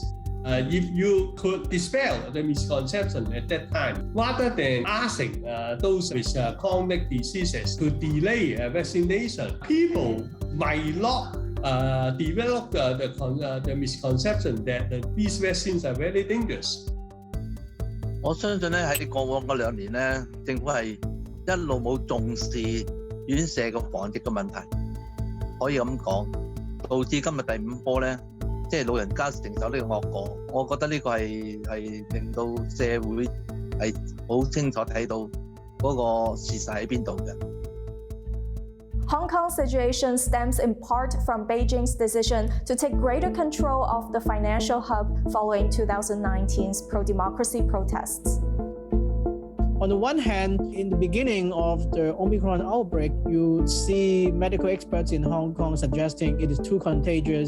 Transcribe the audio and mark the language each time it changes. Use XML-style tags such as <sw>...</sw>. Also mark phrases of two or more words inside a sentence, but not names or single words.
<en>If you could dispel the misconception at that time, rather than asking those with chronic diseases to delay vaccination, people might not develop the misconception that these vaccines are very dangerous.</en> <yue>我相信咧喺過往嗰2年咧，政府係一路冇重視院舍嘅防疫嘅問題，可以咁講，導致今日第5波咧，即係老人家承受呢個惡果。我覺得呢個係令到社會係好清楚睇到嗰個事實喺邊度嘅。</yue> <en>Hong Kong's situation stems in part from Beijing's decision to take greater control of the financial hub following 2019's pro-democracy protests. On the one hand, in the beginning of the Omicron outbreak, you see medical experts in Hong Kong suggesting it is too contagious.</en>